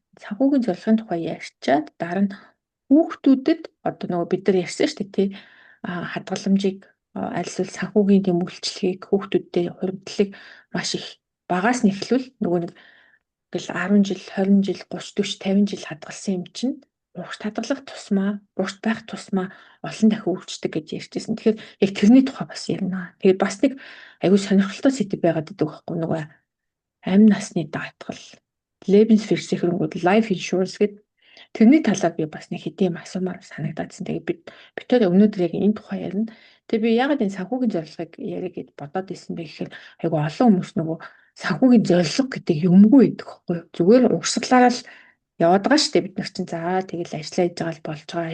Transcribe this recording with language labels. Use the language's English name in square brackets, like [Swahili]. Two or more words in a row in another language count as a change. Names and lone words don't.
[Mongolian] Санхүүгийн зорилгын тухай ярьчаад дараа нь хүүхдүүдэд одоо нөгөө бид нар ярьсан шүү дээ тий хадгаламжийг аль эсвэл санхүүгийн тийм үйлчлэгийг хүүхдүүдэд хуримтлалыг маш их багаас нь эхлүүл нөгөө нэг гэл 10 жил 20 жил 30 40 50 жил хадгалсан юм чинь урагш хадгалах тусмаа урагш байх тусмаа олон дахин өөрчлөлт гэж ярьжсэн. Тэгэхээр яг тэрний тухай бас ярина. Тэгээд бас нэг аюул сонирхолтой сэдв байгаад байдаг байхгүй нөгөө амь насны даатгал Lebensversicherung [English] life insurance [Mongolian] гэдэг тэрний талаар би бас нэг хэдийн асуумаар санагдаадсан. Тэгээд бид тэр өнөөдөр яг энэ тухай ярина. Тэгээд би ягаад энэ санхүүгийн зорилгыг яриа гэж бодоод ирсэн бэ гэхээр айгу олон хүмүүс нөгөө санхүүгийн зорилго гэдэг юмгүй байдаг байхгүй юу? Зүгээр урсгалаараа л яваад байгаа шүү дээ бид нар чинь. За тэгэл ажиллаа хийж байгаа л болж байгаа.